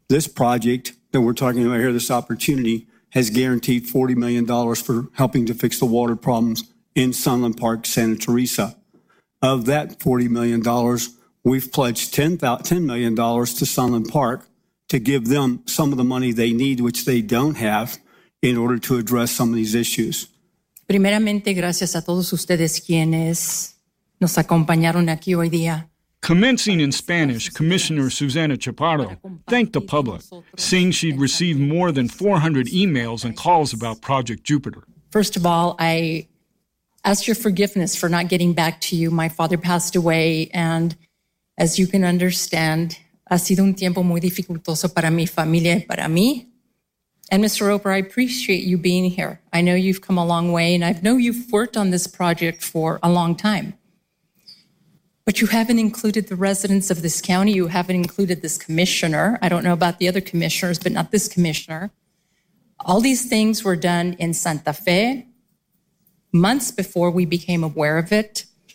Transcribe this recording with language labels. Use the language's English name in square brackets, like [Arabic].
[English] This project that we're talking about here, this opportunity, has guaranteed $40 million for helping to fix the water problems in Sunland Park, Santa Teresa. Of that $40 million, we've pledged $10 million to Sunland Park to give them some of the money they need, which they don't have, in order to address some of these issues. [Spanish] Primeramente, gracias a todos ustedes quienes nos acompañaron aquí hoy día. [English] Commencing in Spanish, Commissioner Susana Chaparro thanked the public, saying she'd received more than 400 emails and calls about Project Jupiter. First of all, I ask your forgiveness for not getting back to you. My father passed away, and as you can understand, [Spanish] ha sido un tiempo muy dificultoso para mi familia y para mí. [English] And Mr. Roper, I appreciate you being here. I know you've come a long way, and I know you've worked on this project for a long time. But you haven't included the residents of this county. You haven't included this commissioner. I don't know about the other commissioners, but not this commissioner. All these things were done in Santa Fe months before we became aware of it.